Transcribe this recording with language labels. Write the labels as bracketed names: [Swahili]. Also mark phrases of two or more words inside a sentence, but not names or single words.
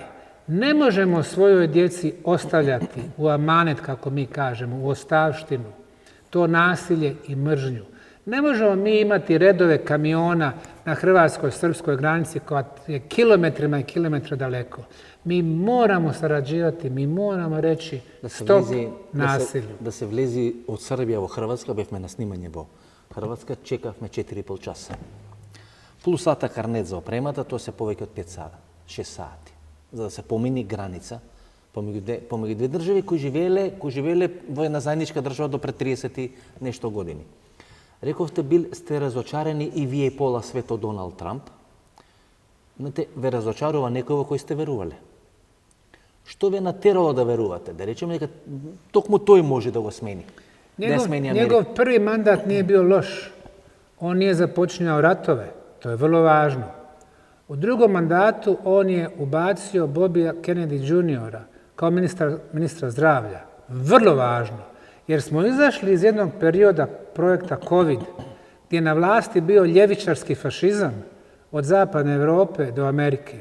[Bosnian] Ne možemo svojoj djeci ostavljati u amanet, kako mi kažemo, u ostavštinu, to nasilje i mržnju. Ne možemo mi imati redove kamiona na hrvatskoj-srpskoj granici koja je kilometrima i kilometra daleko. Mi moramo sarađivati, mi moramo reći stop nasilju. [Macedonian] Да се влези од Србија во Хрватска, бевме на снимање во Хрватска, чекавме 4,5 часа. Плюс сата карнет за опремата, тоа се повеќе од 5 сата, 6 сати. За да се помини граница помеѓу две држави кои живееле во една заедничка држава до пред 30 и нешто години. Рековте, сте разочарени и вие и пола свет од Доналд Трамп. Знаете, ве разочарува некој во кој сте верувале. Што ве натерало да верувате? Да речеме дека токму тој може да го смени. [Bosnian] Njegov prvi mandat nije bio loš. On nije započinjao ratove. To je vrlo važno. U drugom mandatu on je ubacio Bobija Kennedy Jr. kao ministra zdravlja. Vrlo važno. Jer smo izašli iz jednog perioda projekta COVID, gdje je na vlasti bio ljevičarski fašizam od zapadne Europe do Amerike.